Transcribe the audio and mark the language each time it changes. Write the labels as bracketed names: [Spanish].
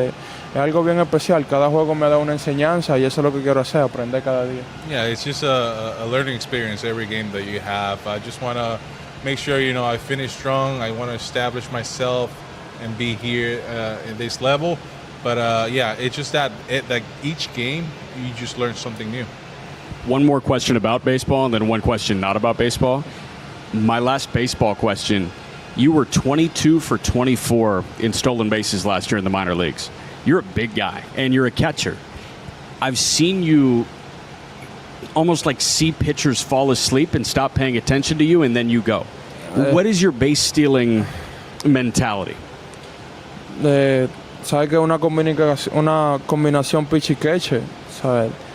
[Spanish] Es algo bien especial. Cada juego me da una enseñanza y eso es lo que quiero hacer, aprender cada día. [English] Yeah, it's just a learning experience every game that you have. I just want to make sure, I finish strong. I want to establish myself and be here in this level. But it's just that each game, you just learn something new. One more question about baseball and then one question not about baseball. My last baseball question, you were 22 for 24 in stolen bases last year in the minor leagues. You're a big guy, and you're a catcher. I've seen you almost see pitchers fall asleep and stop paying attention to you, and then you go. What is your base stealing mentality? [Spanish] Sabes que una combinación pitch y catcher, ¿sabes?